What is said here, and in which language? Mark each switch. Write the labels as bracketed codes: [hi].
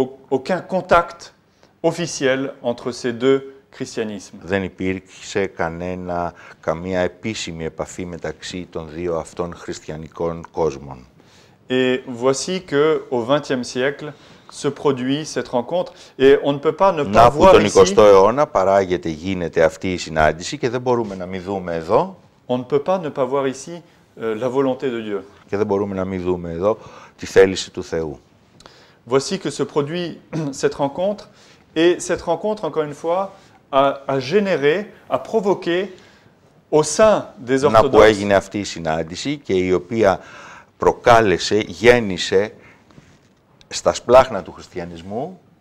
[fr] aucun contact officiel entre ces deux christianismes. [el] δεν υπήρξε καμία επίσημη επαφή μεταξύ των δύο αυτών χριστιανικών κόσμων. [fr] Et voici qu'au XXe siècle se produit cette rencontre, et on ne peut pas ne pas [el] Να που [fr] voir [el] τον [fr] ici, [el] 20ο αιώνα παράγεται, γίνεται αυτή η συνάντηση και δεν μπορούμε να μην δούμε εδώ [fr] on ne peut pas ne pas voir ici la volonté de Dieu. [el] και δεν μπορούμε να μην δούμε εδώ τη θέληση του Θεού. [fr] Voici que se produit cette rencontre, et cette rencontre, encore une fois, a généré, a provoqué au sein des [el] Να που [fr] orthodoxes [el] έγινε αυτή η συνάντηση και η οποία προκάλεσε, γέννησε στα σπλάχνα του χριστιανισμού